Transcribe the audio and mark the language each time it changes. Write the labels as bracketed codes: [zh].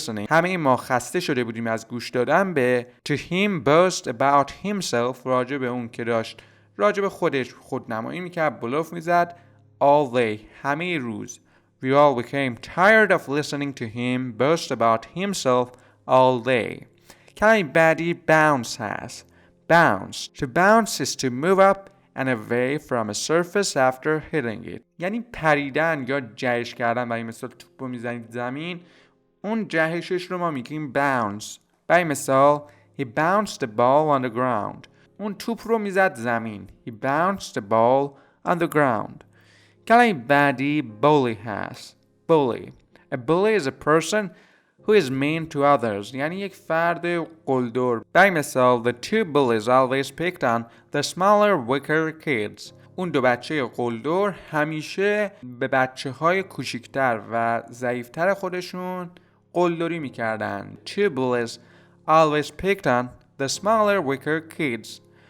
[fa] همه ما خسته شده بودیم از گوش دادن به [en] To him boast about himself، [fa] راجع به اون که داشت راجع به خودش خودنمایی میکرد، بلوف میزد. [en] All day، [fa] همه روز. [en] We all became tired of listening to him boast about himself all day. [fa] کلمه بعدی bounce هست. [en] To bounce is to move up and away from a surface after hitting it. [fa] یعنی پریدن یا جهش کردن. برای مثال توپ رو میزنید زمین، اون جهشش رو ما میگیم bounce. برای مثال [en] He bounced the ball on the ground. [fa] اون توپ رو میزد زمین. [en] He bounced the ball on the ground. [fa] کلمه بعدی bully هست. [en] A bully is a person who is mean to others. [fa] یعنی یک فرد قلدر. برای مثال [en] The two bullies always picked on the smaller, weaker kids. [fa] اون دو بچه قلدر همیشه به بچه های کوچکتر و ضعیفتر خودشون قلدری میکردن. [en] Two bullies always picked on the smaller, weaker kids.